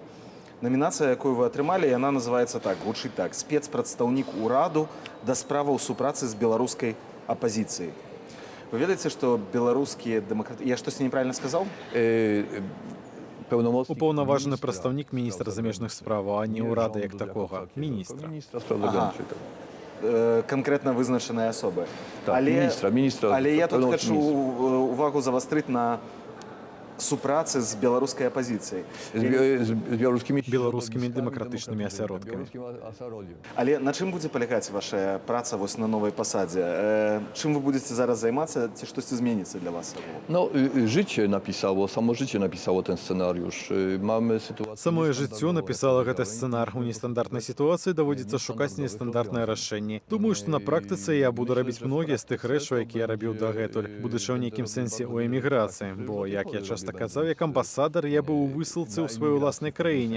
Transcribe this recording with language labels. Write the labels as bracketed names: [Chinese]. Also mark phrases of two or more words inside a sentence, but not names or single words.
[Belarusian] Намінацыя, якую вы атрымалі, яна называецца так, гучыць так: спецпрадстаўнік ураду да справаў супрацы з беларускай апазіцыяй. Вы ведаеце, што беларускія дэмакраты... Я штосьці неправільна сказаў? Упаўнаважаны прадстаўнік міністра замежных справаў, а не ўрада як такога. Міністра. [Polish] Ministra spraw wewnętrznych. [Belarusian] Канкрэтна вызначаныя асобы. Так, міністра. Але я тут пэўнага хачу увагу завастрыць на супрацы з беларускай апазіцыяй. [Polish] Z białoruskimi... [Belarusian] Беларускімі дэмакратычнымі асяродкамі. Але на чым будзе палягаць ваша праца вось на новай пасадзе? Чым вы будзеце зараз займацца, ці штосьці зменіцца для вас? [Polish] No, samo życie napisało ten scenariusz. Mamy sytuację... [Belarusian] Самое жыццё напісала гэты сцэнар. У нестандартнай сітуацыі даводзіцца шукаць нестандартнае рашэнне. Думаю, што на практыцы я буду рабіць многія з тых рэчаў, якія я рабіў дагэтуль, будучы ў нейкім сэнсе ў эміграцыі. Бо, як я часта казаў, як амбасадар, я быў у высылцы ў сваёй уласнай краіне.